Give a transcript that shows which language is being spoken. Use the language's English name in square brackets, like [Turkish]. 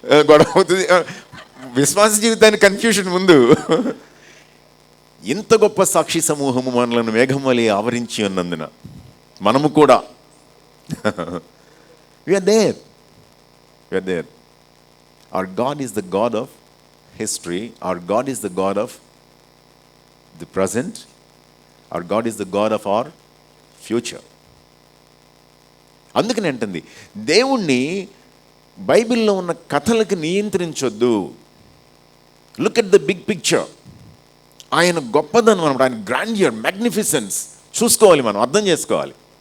[Telugu] గొడవ అవుతుంది. విశ్వాస జీవితానికి కన్ఫ్యూషన్ ముందు. ఇంత గొప్ప సాక్షి సమూహము మనలను మేఘం వలె ఆవరించి ఉన్నందున మనము కూడా [English] we are there. Our God is the God of history. Our God is the God of the present. Our God is the God of our future. [Telugu] అందుకని అంటుంది, దేవుణ్ణి బైబిల్లో ఉన్న కథలకు నియంత్రించొద్దు. [English] Look at the big picture. [Telugu] ఆయన గొప్పదనం అనమాట, ఆయన గ్రాండియర్, మ్యాగ్నిఫిసెన్స్ చూసుకోవాలి, మనం అర్థం చేసుకోవాలి.